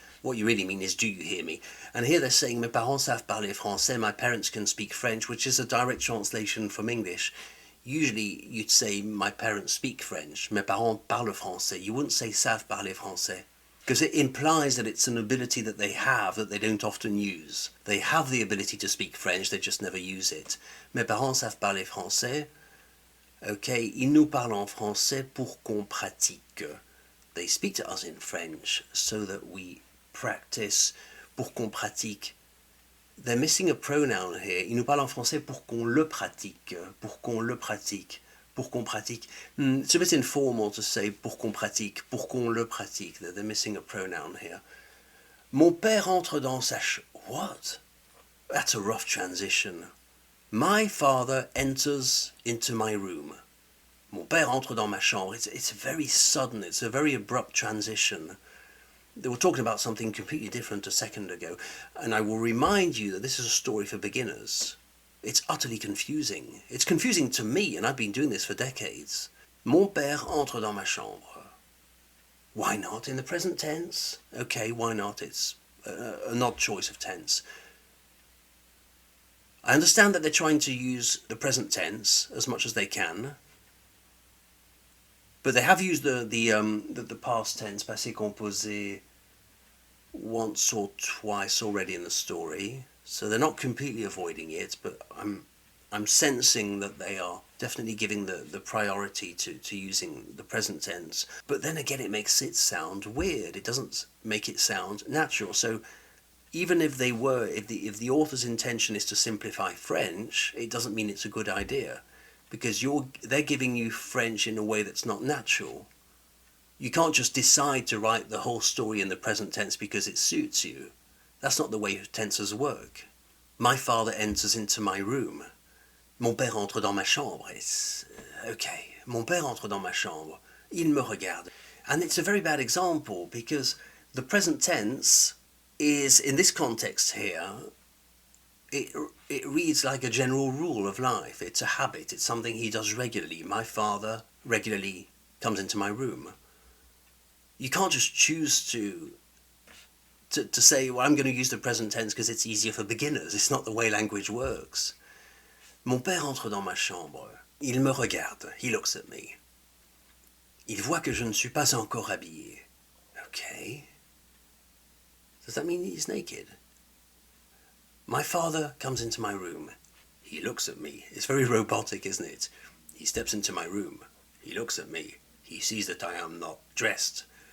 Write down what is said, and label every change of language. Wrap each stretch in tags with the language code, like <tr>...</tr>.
<en>What you really mean is, do you hear me? And here they're saying,</en> <fr>mes parents savent parler français,</fr> <en>my parents can speak French, which is a direct translation from English. Usually you'd say, my parents speak French,</en> <fr>mes parents parlent français.</fr> <en>You wouldn't say</en> <fr>savent parler français,</fr> <en>because it implies that it's an ability that they have that they don't often use. They have the ability to speak French, they just never use it.</en> <fr>Mes parents savent parler français. Okay, ils nous parlent en français pour qu'on pratique.</fr> <en>They speak to us in French so that we practice,</en> <fr>pour qu'on pratique.</fr> <en>They're missing a pronoun here.</en> <fr>Ils nous parlent en français pour qu'on le pratique. Pour qu'on le pratique. Pour qu'on pratique.</fr> <en>It's a bit informal to say</en> <fr>pour qu'on pratique. Pour qu'on le pratique.</fr> <en>They're missing a pronoun here.</en> <fr>Mon père entre dans sa What?</fr> <en>That's a rough transition. My father enters into my room.</en> <fr>Mon père entre dans ma chambre.</fr> <en>It's very sudden. It's a very abrupt transition. They were talking about something completely different a second ago. And I will remind you that this is a story for beginners. It's utterly confusing. It's confusing to me, and I've been doing this for decades.</en> <fr>Mon père entre dans ma chambre.</fr> <en>Why not in the present tense? Okay, why not? It's an odd choice of tense. I understand that they're trying to use the present tense as much as they can, but they have used the past tense, passé composé, once or twice already in the story, so they're not completely avoiding it, but I'm sensing that they are definitely giving the priority to using the present tense. But then again, it makes it sound weird. It doesn't make it sound natural. So even if if the author's intention is to simplify French, it doesn't mean it's a good idea, because they're giving you French in a way that's not natural. You can't just decide to write the whole story in the present tense because it suits you. That's not the way tenses work. My father enters into my room.</en> <fr>Mon père entre dans ma chambre.</fr> <en>It's okay.</en> <fr>Mon père entre dans ma chambre. Il me regarde.</fr> <en>And it's a very bad example because the present tense is, in this context here, it reads like a general rule of life. It's a habit. It's something he does regularly. My father regularly comes into my room. You can't just choose to say, well, I'm going to use the present tense because it's easier for beginners. It's not the way language works.</en> <fr>Mon père entre dans ma chambre. Il me regarde.</fr> <en>He looks at me.</en> <fr>Il voit que je ne suis pas encore habillé.</fr> <en>Okay. Does that mean he's naked? My father comes into my room. He looks at me. It's very robotic, isn't it? He steps into my room. He looks at me. He sees that I am not dressed.</en>